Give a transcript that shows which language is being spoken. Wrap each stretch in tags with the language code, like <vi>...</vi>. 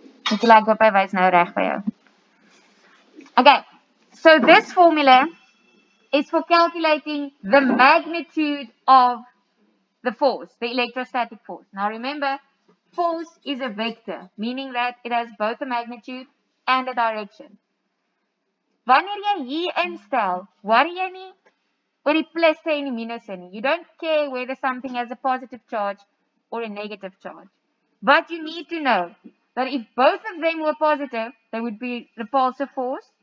<af>Moet jy like op hy wys nou reg vir jou.</af> <en>Okay, so this formula is for calculating the magnitude of the force, the electrostatic force. Now remember, force is a vector, meaning that it has both a magnitude and a direction.</en> <af>Wanneer jy hier instel, worry jy nie oor die plusse en die minusse nie.</af> <en>You don't care whether something has a positive charge or a negative charge. But you need to know that if both of them were positive, they would be repulsive force.</en>